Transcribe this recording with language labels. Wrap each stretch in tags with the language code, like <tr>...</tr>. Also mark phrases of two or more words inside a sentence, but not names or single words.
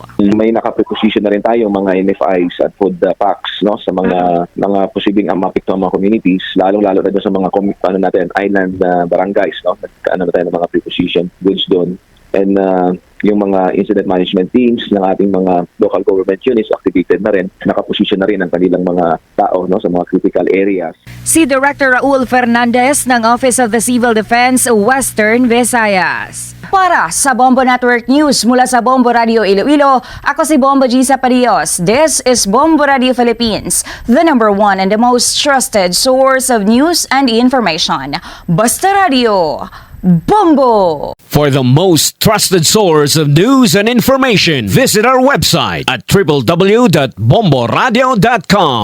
<tl>May nakapreposition na rin tayo mga NFIs at</tl> <en>food packs</en> <tl>no sa mga posibleng mapektuhang mga communities, lalong-lalo na doon sa mga island barangays, no? Nagkaano na tayo ng mga</tl> <en>preposition goods</en> <tl>doon. And yung mga</tl> <en>incident management teams</en> <tl>ng ating mga</tl> <en>local government units</en> <tl>activated na rin, nakaposisyon na rin ang kanilang mga tao no, sa mga</tl> <en>critical areas.</en> <tl>Si Director Raul Fernandez ng Office of the Civil Defense Western Visayas. Para sa Bombo Network News mula sa Bombo Radio Iloilo, ako si Bombo Gisa Parios.</tl> <en>This is Bombo Radio Philippines, the #1 and the most trusted source of news and information. Basta Radio, Bombo! For the most trusted source of news and information, visit our website at www.bomboradio.com.</en>